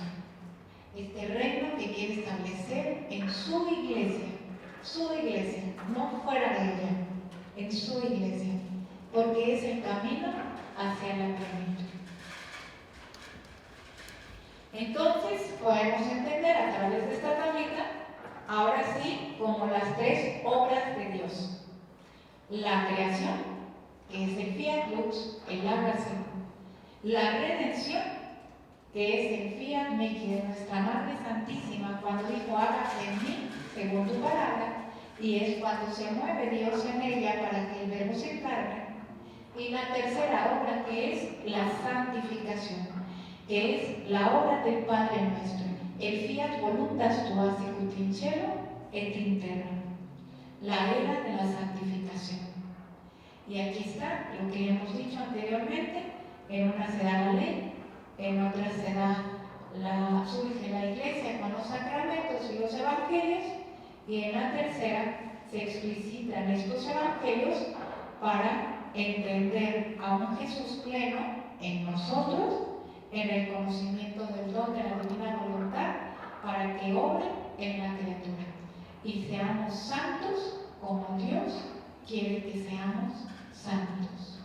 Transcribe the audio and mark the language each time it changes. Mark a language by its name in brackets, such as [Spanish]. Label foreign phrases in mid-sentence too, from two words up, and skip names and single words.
[Spanish] Este reino que quiere establecer en su iglesia, no fuera de ella, en su iglesia, porque es el camino hacia la plenitud. Entonces, podemos entender a través de esta tablita, ahora sí, como las tres obras de Dios. La creación, que es el [Latin] fiat lux, [Spanish] el hágase. La redención, que es el [Latin] fiat mihi [Spanish] de nuestra Madre Santísima, cuando dijo, hágase en mí, según tu palabra, y es cuando se mueve Dios en ella para que el verbo se encarne. Y la tercera obra, que es la santificación, que es la obra del Padre nuestro. [Latin] El fiat voluntas tua sicut in cielo et in terra. [Spanish] La era de la santificación. Y aquí está lo que hemos dicho anteriormente: en una se da la ley, en otra se da surge la iglesia con los sacramentos y los evangelios, y en la tercera se explicitan estos evangelios para entender a un Jesús pleno en nosotros, en el conocimiento del don de la divina voluntad, para que obre en la criatura y seamos santos como Dios quiere que seamos santos.